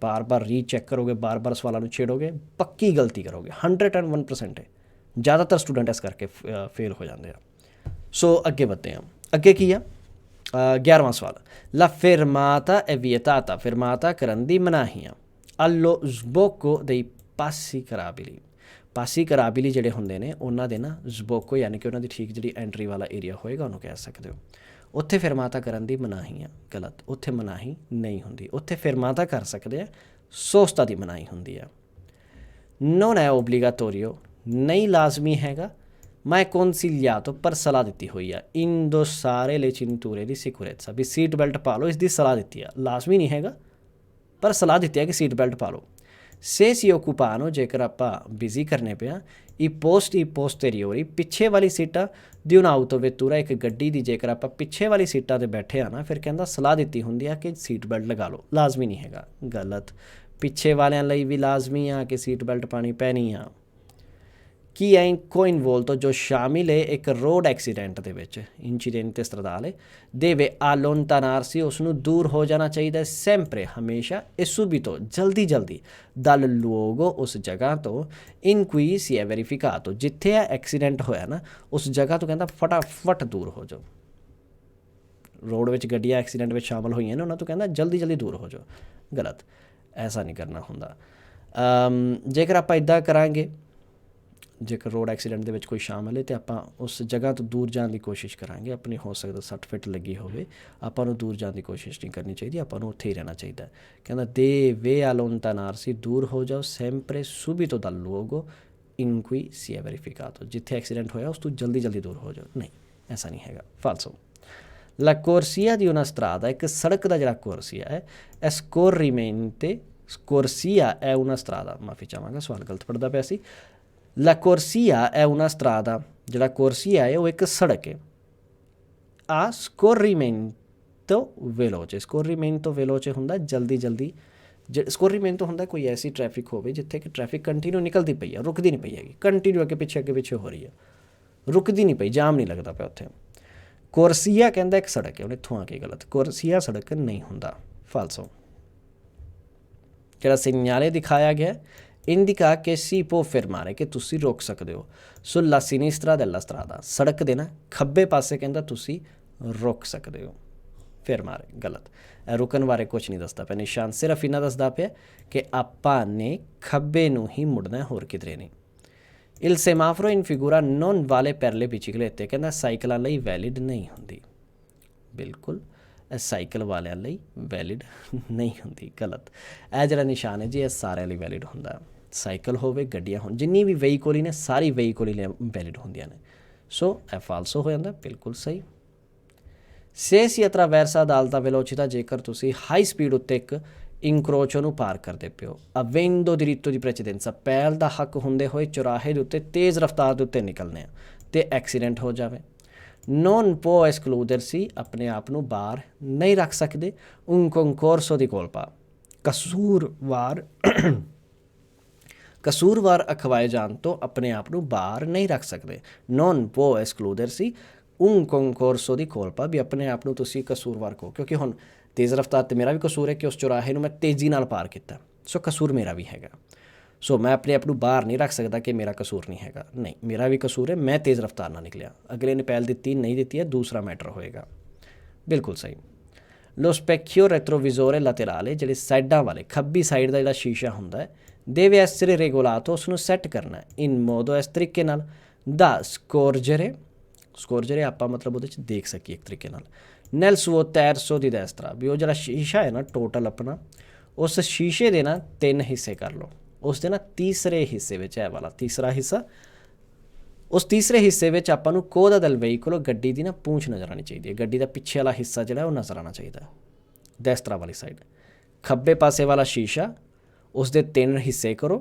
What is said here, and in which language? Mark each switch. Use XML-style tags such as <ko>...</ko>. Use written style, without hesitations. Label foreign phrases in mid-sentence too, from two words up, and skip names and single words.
<pa>ਬਾਰ-ਬਾਰ ਰੀਚੈੱਕ ਕਰੋਗੇ, ਬਾਰ-ਬਾਰ ਸਵਾਲਾਂ ਨੂੰ ਛੇੜੋਗੇ, ਪੱਕੀ ਗਲਤੀ ਕਰੋਗੇ। 101% ਹੈ। ਜ਼ਿਆਦਾਤਰ ਸਟੂਡੈਂਟ ਇਸ ਕਰਕੇ ਫੇਲ ਹੋ ਜਾਂਦੇ ਆ। ਸੋ ਅੱਗੇ ਵਧਦੇ ਹਾਂ। ਅੱਗੇ ਕੀ ਆ? 11ਵਾਂ ਸਵਾਲ,</pa> <it>la fermata è vietata.</it> <pa>fermata ਕਰਨ ਦੀ ਮਨਾਹੀ ਆ।</pa> <it>allo sbocco dei passi carabili।</it> <pa>ਪਾਸੀ ਕਰਾਬਿਲੀ ਜਿਹੜੇ ਹੁੰਦੇ ਨੇ ਉਹਨਾਂ ਦੇ ਨਾ ਜ਼ਬੋਕੋ ਯਾਨੀ ਕਿ ਉਹਨਾਂ ਦੀ ਠੀਕ ਜਿਹੜੀ ਐਂਟਰੀ ਵਾਲਾ ਏਰੀਆ ਹੋਏਗਾ ਉਹਨੂੰ ਕਹਿ ਸਕਦੇ ਹੋ। ਉੱਥੇ ਫਿਰਮਾਤਾ ਕਰਨ ਦੀ ਮਨਾਹੀ ਆ। ਗਲਤ, ਉੱਥੇ ਮਨਾਹੀ ਨਹੀਂ ਹੁੰਦੀ। ਉੱਥੇ ਫਿਰਮਾਤਾ ਕਰ ਸਕਦੇ ਆ, ਸੋਸਤਾ ਦੀ ਮਨਾਹੀ ਹੁੰਦੀ ਆ।</pa> <it>non è obbligatorio,</it> <pa>ਨਹੀਂ ਲਾਜ਼ਮੀ ਹੈਗਾ। ਮੈਂ consigliato, ਪਰ ਸਲਾਹ ਦਿੱਤੀ ਹੋਈ ਆ।</pa> <it>indossare le cinture di sicurezza,</it> <pa>ਵੀ ਸੀਟ ਬੈਲਟ ਪਾ ਲਓ, ਇਸ ਦੀ ਸਲਾਹ ਦਿੱਤੀ ਆ। ਲਾਜ਼ਮੀ ਨਹੀਂ ਹੈਗਾ, ਪਰ ਸਲਾਹ ਦਿੱਤੀ ਹੈ ਕਿ ਸੀਟ ਬੈਲਟ ਪਾ ਲਓ।</pa> <it>se si occupano,</it> <pa>ਜੇਕਰ ਆਪਾਂ ਬਿਜ਼ੀ ਕਰਨੇ ਪਿਆ,</pa> <it>i posti posteriori,</it> <pa>ਪਿੱਛੇ ਵਾਲੀ ਸੀਟਾਂ</pa> <it>di un'auto vettura,</it> <pa>ਇੱਕ ਗੱਡੀ ਦੀ ਜੇਕਰ ਆਪਾਂ ਪਿੱਛੇ ਵਾਲੀ ਸੀਟਾਂ 'ਤੇ ਬੈਠੇ ਆ ਨਾ, ਫਿਰ ਕਹਿੰਦਾ ਸਲਾਹ ਦਿੱਤੀ ਹੁੰਦੀ ਆ ਕਿ ਸੀਟ ਬੈਲਟ ਲਗਾ ਲਓ। ਲਾਜ਼ਮੀ ਨਹੀਂ ਹੈਗਾ। ਗਲਤ, ਪਿੱਛੇ ਵਾਲਿਆਂ ਲਈ ਵੀ ਲਾਜ਼ਮੀ ਆ ਕਿ ਸੀਟ ਬੈਲਟ ਪਾਣੀ ਪੈਣੀ ਆ। ਕੀ ਹੈ</pa> <it>coinvolto,</it> <pa>ਜੋ ਸ਼ਾਮਿਲ ਹੈ ਇੱਕ</pa> <en>road accident</en> <pa>ਦੇ ਵਿੱਚ,</pa> <it>incidente stradale, deve allontanarsi,</it> <pa>ਉਸ ਨੂੰ ਦੂਰ ਹੋ ਜਾਣਾ ਚਾਹੀਦਾ।</pa> <it>sempre, ਹਮੇਸ਼ਾ, e subito,</it> <pa>ਜਲਦੀ ਜਲਦੀ,</pa> <it>dal luogo,</it> <pa>ਉਸ ਜਗ੍ਹਾ ਤੋਂ,</pa> <it>in cui si è verificato,</it> <pa>ਜਿੱਥੇ ਇਹ ਐਕਸੀਡੈਂਟ ਹੋਇਆ ਨਾ ਉਸ ਜਗ੍ਹਾ ਤੋਂ ਕਹਿੰਦਾ ਫਟਾਫਟ ਦੂਰ ਹੋ ਜਾਓ। ਰੋਡ ਵਿੱਚ ਗੱਡੀਆਂ ਐਕਸੀਡੈਂਟ ਵਿੱਚ ਸ਼ਾਮਲ ਹੋਈਆਂ ਨੇ, ਉਹਨਾਂ ਤੋਂ ਕਹਿੰਦਾ ਜਲਦੀ ਜਲਦੀ ਦੂਰ ਹੋ ਜਾਓ। ਗਲਤ, ਐਸਾ ਨਹੀਂ ਕਰਨਾ ਹੁੰਦਾ। ਜੇਕਰ ਆਪਾਂ ਇੱਦਾਂ ਕਰਾਂਗੇ, ਜੇਕਰ ਰੋਡ ਐਕਸੀਡੈਂਟ ਦੇ ਵਿੱਚ ਕੋਈ ਸ਼ਾਮਲ ਹੈ ਤਾਂ ਆਪਾਂ ਉਸ ਜਗ੍ਹਾ ਤੋਂ ਦੂਰ ਜਾਣ ਦੀ ਕੋਸ਼ਿਸ਼ ਕਰਾਂਗੇ। ਆਪਣੀ ਹੋ ਸਕਦਾ 60 ਫਿਟ ਲੱਗੀ ਹੋਵੇ, ਆਪਾਂ ਨੂੰ ਦੂਰ ਜਾਣ ਦੀ ਕੋਸ਼ਿਸ਼ ਨਹੀਂ ਕਰਨੀ ਚਾਹੀਦੀ, ਆਪਾਂ ਨੂੰ ਉੱਥੇ ਹੀ ਰਹਿਣਾ ਚਾਹੀਦਾ।</pa> <it>ਕਹਿੰਦਾ deve allontanarsi,</it> <pa>ਦੂਰ ਹੋ ਜਾਓ,</pa> <it>sempre subito dal luogo in cui si è verificato,</it> <pa>ਜਿੱਥੇ ਐਕਸੀਡੈਂਟ ਹੋਇਆ ਉਸ ਤੋਂ ਜਲਦੀ ਜਲਦੀ ਦੂਰ ਹੋ ਜਾਓ। ਨਹੀਂ, ਐਸਾ ਨਹੀਂ ਹੈਗਾ। ਫਾਲਸੋ।</pa> <it>la corsia di una strada,</it> <pa>ਇੱਕ ਸੜਕ ਦਾ ਜਿਹੜਾ ਕੋਰਸੀਆ ਹੈ,</pa> <it>scorrimento, corsia è una strada,</it> <pa>ਮਾਫੀ ਚਾਹਾਂਗਾ ਸਵਾਲ ਗਲਤ ਪੜ੍ਹਦਾ ਪਿਆ ਸੀ।</pa> <it>La corsia è una strada,</it> <pa>ਜਿਹੜਾ corsia ਹੈ ਉਹ ਇੱਕ ਸੜਕ ਹੈ।</pa> <it>a scorrimento veloce, scorrimento veloce</it> <pa>ਹੁੰਦਾ ਜਲਦੀ ਜਲਦੀ। scorrimento ਹੁੰਦਾ ਕੋਈ ਐਸੀ ਟ੍ਰੈਫਿਕ ਹੋਵੇ ਜਿੱਥੇ ਕਿ ਟ੍ਰੈਫਿਕ ਕੰਟੀਨਿਊ ਨਿਕਲਦੀ ਪਈ ਆ, ਰੁਕਦੀ ਨਹੀਂ ਪਈ ਹੈਗੀ, ਕੰਟੀਨਿਊ ਅੱਗੇ ਪਿੱਛੇ ਹੋ ਰਹੀ ਆ, ਰੁਕਦੀ ਨਹੀਂ ਪਈ, ਜਾਮ ਨਹੀਂ ਲੱਗਦਾ ਪਿਆ ਉੱਥੇ। ਕੋਰਸੀਆ ਕਹਿੰਦਾ ਇੱਕ ਸੜਕ ਹੈ, ਉਹਨੇ ਇੱਥੋਂ ਆ ਕੇ ਗਲਤ, ਕੋਰਸੀਆ ਸੜਕ ਨਹੀਂ ਹੁੰਦਾ। ਫਾਲਸੋ। ਜਿਹੜਾ ਸਿਗਨਾਲੇ ਦਿਖਾਇਆ ਗਿਆ,</pa> <it>indica che si può fermare,</it> <pa>ਕਿ ਤੁਸੀਂ ਰੋਕ ਸਕਦੇ ਹੋ।</pa> <it>ਸੁlla sinistra della strada,</it> <pa>ਸੜਕ ਦੇ ਨਾ ਖੱਬੇ ਪਾਸੇ ਕਹਿੰਦਾ ਤੁਸੀਂ ਰੁਕ ਸਕਦੇ ਹੋ। ਫਰਮਾਰੇ ਗਲਤ, ਰੁਕਣ ਬਾਰੇ ਕੁਛ ਨਹੀਂ ਦੱਸਦਾ ਪਿਆ ਨਿਸ਼ਾਨ, ਸਿਰਫ ਇੰਨਾ ਦੱਸਦਾ ਪਿਆ ਕਿ ਆਪਾਂ ਨੇ ਖੱਬੇ ਨੂੰ ਹੀ ਮੁੜਨਾ, ਹੋਰ ਕਿਧਰੇ ਨਹੀਂ।</pa> <it>il semaforo in figura non vale per le biciclette,</it> <pa>ਕਹਿੰਦਾ ਸਾਈਕਲਾਂ ਲਈ ਵੈਲਿਡ ਨਹੀਂ ਹੁੰਦੀ। ਬਿਲਕੁਲ, ਇਹ ਸਾਈਕਲ ਵਾਲਿਆਂ ਲਈ ਵੈਲਿਡ ਨਹੀਂ ਹੁੰਦੀ। ਗਲਤ, ਇਹ ਜਿਹੜਾ ਨਿਸ਼ਾਨ ਹੈ ਜੀ ਇਹ ਸਾਰਿਆਂ ਲਈ ਵੈਲਿਡ ਹੁੰਦਾ। ਸਾਈਕਲ ਹੋਵੇ, ਗੱਡੀਆਂ ਹੋਣ, ਜਿੰਨੀ ਵੀ ਵਹੀਕਲ ਹੀ ਨੇ ਸਾਰੀ ਵਹੀਕਲ ਹੀ ਵੈਲਿਡ ਹੁੰਦੀਆਂ ਨੇ। ਸੋ ਇਹ ਫਾਲਸੋ ਹੋ ਜਾਂਦਾ। ਬਿਲਕੁਲ ਸਹੀ।</pa> <it>se si attraversa ad alta velocità,</it> <pa>ਜੇਕਰ ਤੁਸੀਂ</pa> <en>high speed</en> <pa>ਉੱਤੇ ਇੱਕ ਇੰਕਰੋਚੋ ਨੂੰ ਪਾਰ ਕਰਦੇ ਪਿਓ,</pa> <it>avendo diritto di precedenza,</it> <pa>ਪਹਿਲ ਦਾ ਹੱਕ ਹੁੰਦੇ ਹੋਏ ਚੁਰਾਹੇ ਦੇ ਉੱਤੇ ਤੇਜ਼ ਰਫ਼ਤਾਰ ਦੇ ਉੱਤੇ ਨਿਕਲਣੇ ਆ ਅਤੇ ਐਕਸੀਡੈਂਟ ਹੋ ਜਾਵੇ।</pa> <it>non può escludersi,</it> <pa>ਆਪਣੇ ਆਪ ਨੂੰ ਬਾਹਰ ਨਹੀਂ ਰੱਖ ਸਕਦੇ।</pa> <it>un concorso di colpa,</it> <pa>ਕਸੂਰਵਾਰ ਅਖਵਾਏ ਜਾਣ ਤੋਂ ਆਪਣੇ ਆਪ ਨੂੰ ਬਾਹਰ ਨਹੀਂ ਰੱਖ ਸਕਦੇ।</pa> <it>non può escludersi un concorso di colpa,</it> <pa>ਵੀ ਆਪਣੇ ਆਪ ਨੂੰ ਤੁਸੀਂ ਕਸੂਰਵਾਰ ਕਹੋ, ਕਿਉਂਕਿ ਹੁਣ ਤੇਜ਼ ਰਫ਼ਤਾਰ 'ਤੇ ਮੇਰਾ ਵੀ ਕਸੂਰ ਹੈ ਕਿ ਉਸ ਚੁਰਾਹੇ ਨੂੰ ਮੈਂ ਤੇਜ਼ੀ ਨਾਲ ਪਾਰ ਕੀਤਾ, ਸੋ ਕਸੂਰ ਮੇਰਾ ਵੀ ਹੈਗਾ। ਸੋ ਮੈਂ ਆਪਣੇ ਆਪ ਨੂੰ ਬਾਹਰ ਨਹੀਂ ਰੱਖ ਸਕਦਾ ਕਿ ਮੇਰਾ ਕਸੂਰ ਨਹੀਂ ਹੈਗਾ। ਨਹੀਂ, ਮੇਰਾ ਵੀ ਕਸੂਰ ਹੈ, ਮੈਂ ਤੇਜ਼ ਰਫ਼ਤਾਰ ਨਾਲ ਨਿਕਲਿਆ। ਅਗਲੇ ਨੇ ਪਹਿਲ ਦਿੱਤੀ ਨਹੀਂ ਦਿੱਤੀ ਹੈ ਦੂਸਰਾ ਮੈਟਰ ਹੋਏਗਾ। ਬਿਲਕੁਲ ਸਹੀ।</pa> <it>lo specchio retrovisore laterale,</it> <pa>ਜਿਹੜੇ ਸਾਈਡਾਂ ਵਾਲੇ ਖੱਬੀ ਸਾਈਡ ਦਾ ਜਿਹੜਾ ਸ਼ੀਸ਼ਾ ਹੁੰਦਾ ਹੈ,</pa> <it>deve essere regolato,</it> <pa>ਉਸ ਨੂੰ ਸੈੱਟ ਕਰਨਾ</pa> <it>in modo,</it> <pa>ਇਸ ਤਰੀਕੇ ਨਾਲ,</pa> <it>da scorgere</it> <pa>ਆਪਾਂ ਮਤਲਬ ਉਹਦੇ 'ਚ ਦੇਖ ਸਕੀਏ ਇੱਕ ਤਰੀਕੇ ਨਾਲ।</pa> <it>nel suo terzo di destra,</it> <pa>ਵੀ ਉਹ ਜਿਹੜਾ ਸ਼ੀਸ਼ਾ ਹੈ ਨਾ ਟੋਟਲ ਆਪਣਾ, ਉਸ ਸ਼ੀਸ਼ੇ ਦੇ ਨਾ 3 ਹਿੱਸੇ ਕਰ ਲਓ। ਉਸ ਦੇ ਨਾ ਤੀਸਰੇ ਹਿੱਸੇ ਵਿੱਚ, ਇਹ ਵਾਲਾ ਤੀਸਰਾ ਹਿੱਸਾ, ਉਸ ਤੀਸਰੇ ਹਿੱਸੇ ਵਿੱਚ ਆਪਾਂ ਨੂੰ</pa> <it>coda del</it> <pa>ਵਹੀਕਲ, ਗੱਡੀ ਦੀ ਨਾ ਪੂੰਛ ਨਜ਼ਰ ਆਉਣੀ ਚਾਹੀਦੀ ਹੈ। ਗੱਡੀ ਦਾ ਪਿੱਛੇ ਵਾਲਾ ਹਿੱਸਾ ਜਿਹੜਾ ਉਹ ਨਜ਼ਰ ਆਉਣਾ ਚਾਹੀਦਾ। ਦੈਸਤਰਾ ਵਾਲੀ ਸਾਈਡ ਖੱਬੇ ਪਾਸੇ ਵਾਲਾ ਸ਼ੀਸ਼ਾ, ਉਸ ਦੇ 3 ਹਿੱਸੇ ਕਰੋ।</pa>